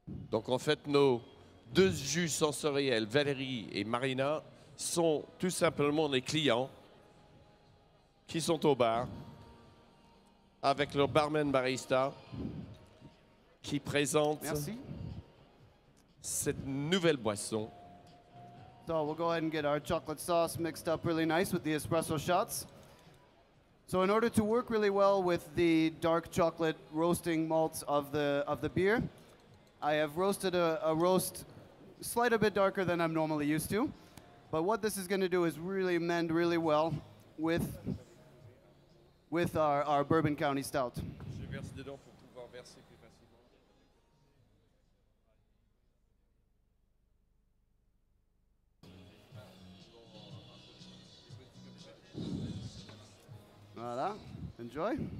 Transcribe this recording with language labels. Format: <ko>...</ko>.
<fr>Donc en fait, nos deux jus sensoriels, Valérie et Marina, sont tout simplement les clients qui sont au bar avec leur barman barista qui présente cette nouvelle boisson.</fr> <en>So we'll go ahead and get our chocolate sauce mixed up really nice with the espresso shots. So in order to work really well with the dark chocolate roasting malts of the beer, I have roasted a roast slight a bit darker than I'm normally used to. But what this is going to do is really mend really well with our Bourbon County Stout.</en> <fr>Je verse dedans pour pouvoir verser plus facilement. Voilà,</fr> <en>enjoy.</en>